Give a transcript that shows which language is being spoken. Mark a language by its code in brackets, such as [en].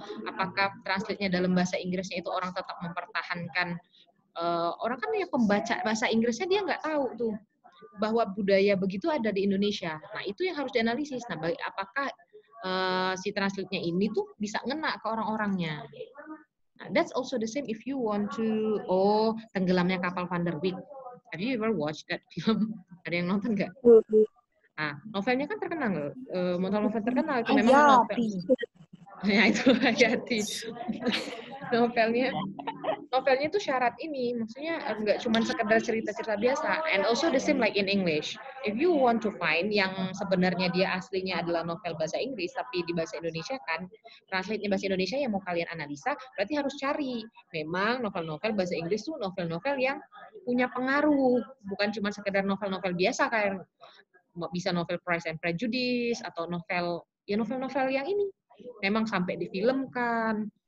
[id] Apakah translate-nya dalam bahasa Inggrisnya itu orang tetap mempertahankan orang kan yang pembaca bahasa Inggrisnya dia nggak tahu tuh bahwa budaya begitu ada di Indonesia. Nah, itu yang harus dianalisis. Nah, apakah si translate-nya ini tuh bisa ngena ke orang-orangnya. [en] Nah, that's also the same if you want to Tenggelamnya Kapal Van der Wijk. Have you ever watched that film? [id] Ada yang nonton nggak? Nah, novelnya kan terkenal. Novel terkenal itu memang novel. Ya itu Hayati. Novelnya itu syarat ini, maksudnya nggak cuma sekedar cerita-cerita biasa. [en] And also the same like in English. If you want to find [id] yang sebenarnya dia aslinya adalah novel bahasa Inggris, tapi di bahasa Indonesia kan, translate-nya bahasa Indonesia yang mau kalian analisa, berarti harus cari. Memang novel-novel bahasa Inggris tuh novel-novel yang punya pengaruh, bukan cuma sekedar novel-novel biasa kayak bisa novel Pride and Prejudice atau novel-novel yang ini. Memang sampai difilmkan,